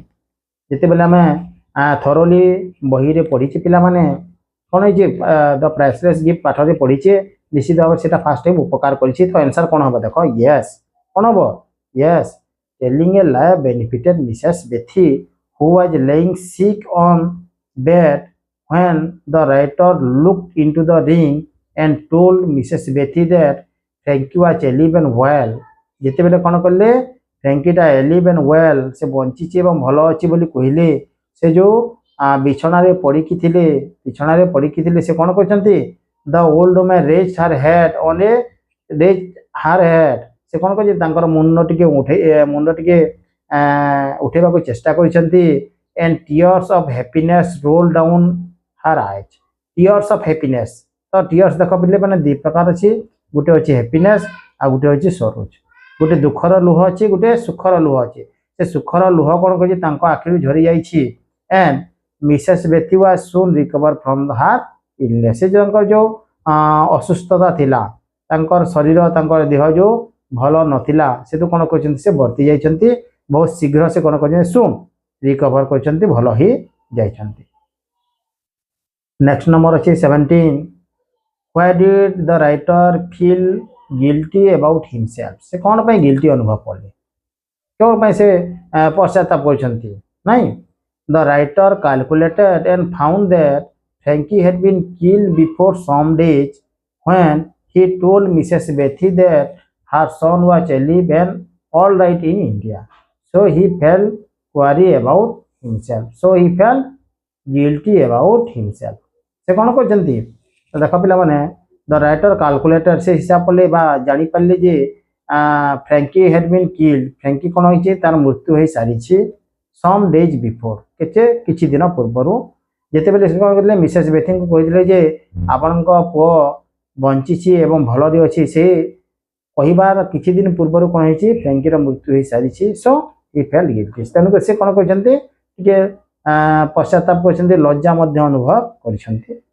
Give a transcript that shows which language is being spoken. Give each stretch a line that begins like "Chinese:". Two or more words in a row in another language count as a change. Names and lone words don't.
Odia: ଯେତେବେଳେ ଆମେ ଥରୋଲି ବହିରେ ପଢ଼ିଛେ ପିଲାମାନେ କ'ଣ ହେଇଛି ଦ ପ୍ରାଇସଲେସ୍ ଗିଫ୍ଟ ପାଠରେ ପଢ଼ିଛେ ନିଶ୍ଚିତ ଭାବରେ ସେଟା
English: first time
Odia: ଉପକାର କରିଛି। ତ ଆନ୍ସର କ'ଣ ହେବ ଦେଖ ୟେସ୍ କ'ଣ ହେବ ୟେସ୍
English: telling a lie benefited Mrs. Bethy who was laying sick on bed when the writer looked into the ring and told Mrs. Bethy that Frankie was alive and well।
Odia: ଯେତେବେଳେ କ'ଣ କଲେ ଫ୍ରାଙ୍କିଟା
English: alive and well
Odia: ସେ ବଞ୍ଚିଛି ଏବଂ ଭଲ ଅଛି ବୋଲି କହିଲେ ସେ ଯେଉଁ ବିଛଣାରେ ପଡ଼ିକି ଥିଲେ ସେ କ'ଣ କରିଛନ୍ତି
English: the old woman raised her head
Odia: ସେ କ'ଣ କରିଛି ତାଙ୍କର ମୁଣ୍ଡ ଟିକେ ଉଠେଇବାକୁ ଚେଷ୍ଟା କରିଛନ୍ତି
English: and tears of happiness rolled down her eyes। tears of happiness
Odia: ତ tears ଦେଖ ପିଲେ ମାନେ ଦୁଇ ପ୍ରକାର ଅଛି ଗୋଟେ ଅଛି happiness ଆଉ ଗୋଟେ ଅଛି sorrow। ଗୋଟେ ଦୁଃଖର ଲୁହ ଅଛି ଗୋଟେ ସୁଖର ଲୁହ ଅଛି ସେ ସୁଖର ଲୁହ କ'ଣ କରିଛି ତାଙ୍କ ଆଖିରୁ ଝରି ଯାଇଛି
English: and Mrs. Bethy was soon recovered from her illness।
Odia: ସେ ତାଙ୍କର ଯେଉଁ ଅସୁସ୍ଥତା ଥିଲା ତାଙ୍କର ଶରୀର ତାଙ୍କର ଦେହ ଯେଉଁ ଭଲ ନଥିଲା ସେଠୁ କ'ଣ କରିଛନ୍ତି ସେ ବର୍ତ୍ତି ଯାଇଛନ୍ତି ବହୁତ ଶୀଘ୍ର ସେ କ'ଣ କରିଛନ୍ତି
English: soon recover
Odia: କରିଛନ୍ତି ଭଲ ହିଁ ଯାଇଛନ୍ତି।
English: next number ଅଛି 17 why did the writer feel guilty about himself?
Odia: ସେ କ'ଣ ପାଇଁ ଗିଲ୍ଟି ଅନୁଭବ କଲେ କେଉଁ ପାଇଁ ସେ ପଶ୍ଚାତାପ କରିଛନ୍ତି ନାଇଁ
English: the writer calculated and found that Frankie had been killed before some days when he told Mrs. Bethy that her son was alive and all right in India। So he felt worried about himself। So he felt guilty about himself।
Odia: ସେ କ'ଣ କରିଛନ୍ତି ଦେଖ ପିଲାମାନେ
English: the writer calculator
Odia: ସେ ହିସାବ କଲେ ବା ଜାଣିପାରିଲେ ଯେ ଫ୍ରାଙ୍କି
English: had been
Odia: କିଲ୍ଡ ଫ୍ରାଙ୍କି କ'ଣ ହେଇଛି ତାର ମୃତ୍ୟୁ ହେଇସାରିଛି
English: some days before
Odia: କିଛି ଦିନ ପୂର୍ବରୁ ଯେତେବେଳେ ସେ କ'ଣ କରିଥିଲେ ମିସେସ୍ ବେଥୀଙ୍କୁ କହିଥିଲେ ଯେ ଆପଣଙ୍କ ପୁଅ ବଞ୍ଚିଛି ଏବଂ ଭଲରେ ଅଛି ସେ କହିବାର କିଛି ଦିନ ପୂର୍ବରୁ କ'ଣ ହେଇଛି ଫ୍ରାଙ୍କିର ମୃତ୍ୟୁ ହେଇସାରିଛି
English: so he felt guilty
Odia: ତେଣୁକରି ସେ କ'ଣ କରିଛନ୍ତି ଟିକେ ପଶ୍ଚାତାପ କରିଛନ୍ତି ଲଜ୍ଜା ମଧ୍ୟ ଅନୁଭବ କରିଛନ୍ତି।